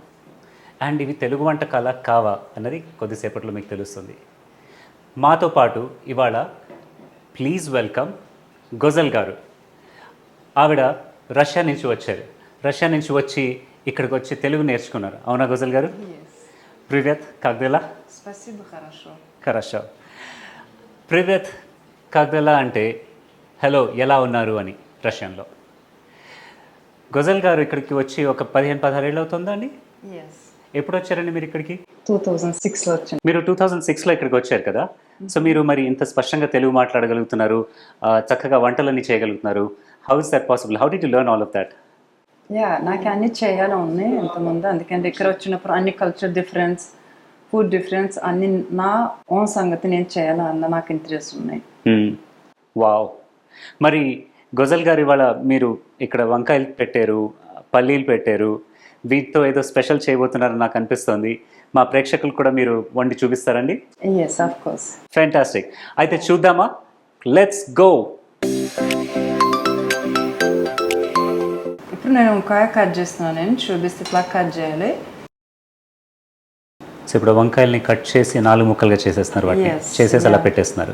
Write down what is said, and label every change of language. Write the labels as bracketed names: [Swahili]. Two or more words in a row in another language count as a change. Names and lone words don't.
[Telugu] అండ్ ఇవి తెలుగు వంటకాల కావా అన్నది కొద్దిసేపట్లో మీకు తెలుస్తుంది. మాతో పాటు ఇవాళ [English] please welcome [Telugu] గొజల్ గారు. ఆవిడ రష్యా నుంచి వచ్చారు. రష్యా నుంచి వచ్చి ఇక్కడికి వచ్చి తెలుగు నేర్చుకున్నారు. అవునా గొజల్ గారు? [Russian] Привет, как дела? Спасибо, хорошо. [Telugu] Хорошо. [Russian] Привет, как дела [Telugu] అంటే హలో ఎలా ఉన్నారు అని రష్యన్లో. గొజల్ గారు ఇక్కడికి వచ్చి ఒక 15-16 ఏళ్ళు అవుతుందా అండి? [English] Yes. [Telugu] ఎప్పుడు వచ్చారండి మీరు ఇక్కడికి? 2006లో వచ్చాను. మీరు 2006లో ఇక్కడికి వచ్చారు కదా. సో మీరు మరి ఇంత స్పష్టంగా తెలుగు మాట్లాడగలుగుతున్నారు, చక్కగా వంటలన్నీ చేయగలుగుతున్నారు. [English] How is that possible? How did you learn all of that? [Telugu] నాకు అన్ని చేయాలని ఉంది ఇంతకుముందు. అందుకని ఇక్కడ వచ్చినప్పుడు అన్ని [English] culture difference, food difference [Telugu] అన్ని నా ఓన్ సంగతి నేను చేయాలన్న నాకు ఇంట్రెస్ట్ ఉన్నాయి. వావ్. మరి గొజల్ గారు ఇవాళ మీరు ఇక్కడ వంకాయలు పెట్టారు, పల్లీలు పెట్టారు, వీటితో ఏదో స్పెషల్ చేయబోతున్నారని నాకు అనిపిస్తుంది. మా ప్రేక్షకులు కూడా మీరు వండి చూపిస్తారండి? [English] Yes, of course. [Telugu] ఫ్యాంటాస్టిక్. అయితే చూద్దామా? [English] let's go. [Telugu] ఇప్పుడు నేను వంకాయ కట్ చేస్తున్నాను. నేను చూపిస్తే ఇట్లా కట్ చేయాలి. సో ఇప్పుడు వంకాయల్ని కట్ చేసి 4 ముక్కలుగా చేసేస్తున్నారు, వాటిని చేసేసి అలా పెట్టేస్తున్నారు.